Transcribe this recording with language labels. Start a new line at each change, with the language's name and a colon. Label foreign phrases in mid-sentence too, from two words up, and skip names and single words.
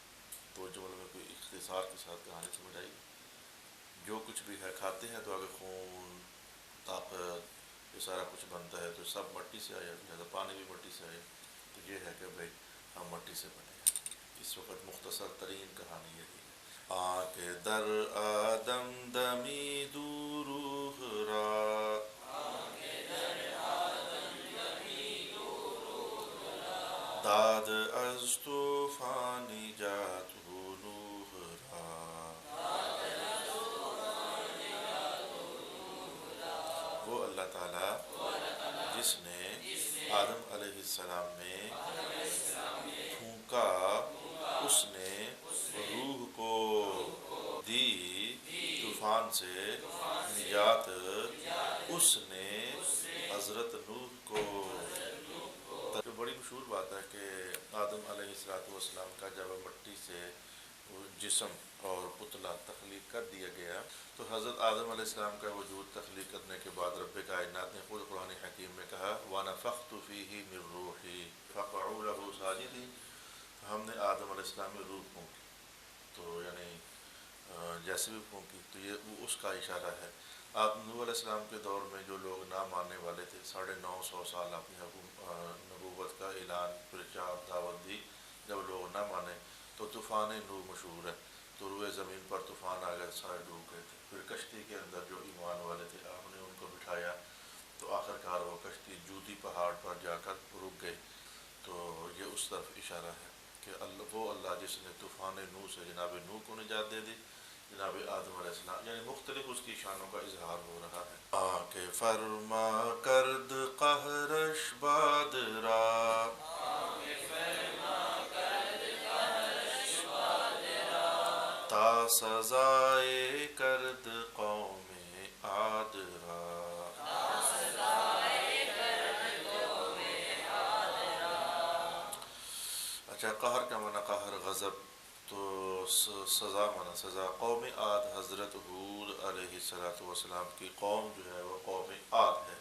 Urdu: دو جملوں میں کوئی اختصار کے ساتھ کہانی سمجھ آئی؟ جو کچھ بھی ہے کھاتے ہیں تو اگر خون، طاقت، یہ سارا کچھ بنتا ہے تو سب مٹی سے آیا. لہٰذا پانی بھی مٹی سے آیا. تو یہ ہے کہ بھائی ہم مٹی سے بنے ہیں. اس وقت مختصر ترین کہانی یہی ہے.
Persian: آنکھ در آدم دمی روح را داد از طوفان جات نوح را.
Urdu: وہ اللہ تعالیٰ جس نے آدم علیہ السلام میں پھونکا، اس نے روح کو دی طوفان سے نجات. اس نے حضرت نوح کو. بڑی مشہور بات ہے کہ آدم علیہ السلام کا جب مٹی سے جسم اور پتلا تخلیق کر دیا گیا تو حضرت آدم علیہ السلام کا وجود تخلیق کرنے کے بعد رب کائنات نے خود قرآن حکیم میں کہا
Arabic: وَنَفَخْتُ فِيهِ مِن رُوحِي فَقَعُوا لَهُ سَاجِدِينَ،
Urdu: ہم نے آدم علیہ السلام میں روح پھونکی، تو یعنی جیسے بھی پھونکی تو یہ اس کا اشارہ ہے۔ آپ نوح علیہ السلام کے دور میں جو لوگ نہ ماننے والے تھے 950 سال اپنی نبوت کا اعلان پرچار دعوت دی، جب لوگ نہ مانے تو طوفان نوح مشہور ہے، تو روئے زمین پر طوفان آ گئے، سارے ڈوب گئے تھے۔ پھر کشتی کے اندر جو ایمان والے تھے آپ نے ان کو بٹھایا تو آخر کار وہ کشتی جودی پہاڑ پر جا کر رک گئی۔ تو یہ اس طرف اشارہ ہے کہ وہ اللہ جس نے طوفان نوح سے جناب نوح کو نجات دے دی، جناب آدم علیہ السلام، یعنی مختلف اس کی شانوں کا اظہار ہو رہا ہے۔
Persian: آکے فرما کرد قہرش باد را، تا سزائے کرد قوم عاد را۔
Urdu: اچھا، قہر کا معنی قہر غضب، تو سزا معنی سزا۔ قوم عاد حضرت ہود علیہ السلام کی قوم جو ہے وہ قوم عاد ہے۔